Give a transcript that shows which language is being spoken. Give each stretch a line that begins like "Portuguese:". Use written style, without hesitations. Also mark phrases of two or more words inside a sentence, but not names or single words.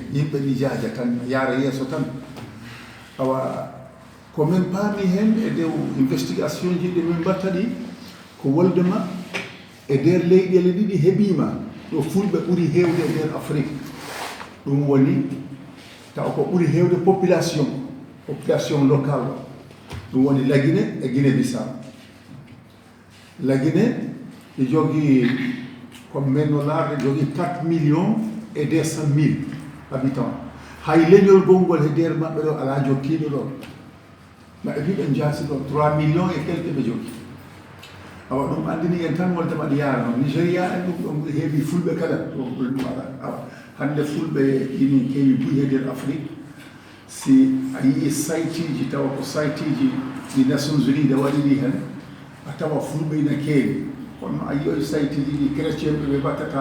Fula: yimɓe ɗi jaaja tan yaara yeeso tan awa komin paami hen e dow investigation ji ɗi min mbatta ɗi ko woldema e nder leyɗele ɗiɗi heɓima ɗo fulɓe ɓuri hewde e nder Afrique ɗum woni taw ko ɓuri hewde
French: population local
Fula: o ɗum woni Lagine e Guinée Bissau. Lagine e jogii comme menno larde jogii
French: 4 millions et 200 000 habitants
Fula: hay leñol gongol e nder maɓɓe ɗo ala jokkiɗo ɗon ma e puis ɓe jaasi ɗon
French: 3 millions et quelque
Fula: ɓe jogii awa ɗum andini en tan woldema ɗi yaara noon Nigéria en ɗum ɗon heewi fulɓe kala ɗum ala awa hande fulɓe ini keewi buyi e nder Afrique si a yii saytiji tawa ko saytiji ɗi Nations Unies nde waɗi ɗi hen a tawa fulɓe ina keewi kono a yiyoy saytiji ɗi chrétien ɓe ɓe mbattata